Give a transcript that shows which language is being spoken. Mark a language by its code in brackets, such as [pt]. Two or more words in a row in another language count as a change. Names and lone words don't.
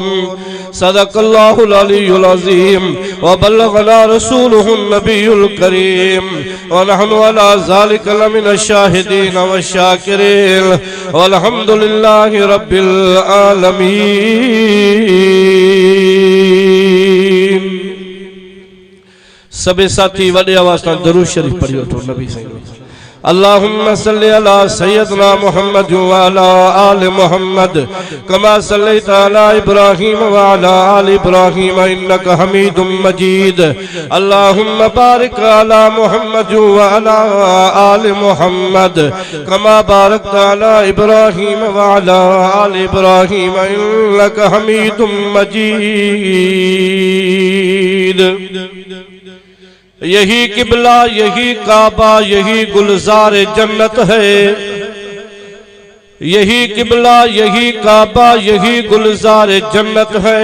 [ar] صدق الله العلي العظيم وبلغنا رسوله النبي الكريم ونحن على ذلك لمن الشاهدين والشاكرين والحمد لله رب العالمين. [sd] सबे साथी वडे आवाज़ सां दरूद शरीफ पढ़ियो तो नबी सही। [ar] اللهم صل على سيدنا محمد وعلى آل محمد كما صليت على إبراهيم وعلى آل إبراهيم إنك حميد مجيد. اللهم بارك على محمد وعلى آل محمد كما باركت على إبراهيم وعلى آل إبراهيم إنك حميد مجيد. [ur] یہی قبلہ، یہی کعبہ، یہی گلزار جنت ہے. یہی قبلہ، یہی کعبہ، یہی گلزار جنت ہے.